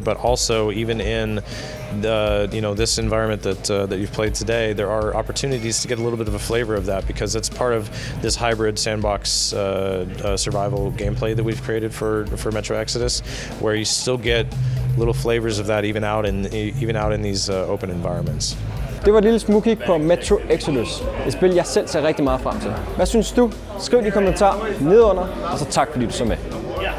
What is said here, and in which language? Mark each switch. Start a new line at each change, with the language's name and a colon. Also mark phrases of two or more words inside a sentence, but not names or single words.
English: But also, even in this environment that you've played today, there are opportunities to get a little bit of a flavor of that, because it's part of this hybrid sandbox survival gameplay that we've created for Metro Exodus, where you still get little flavors of that even out in these open environments.
Danish: Det var et lille smugkig på Metro Exodus, et spil jeg selv ser rigtig meget frem til. Hvad synes du? Skriv i kommentarer nedenunder, og så tak fordi du så med.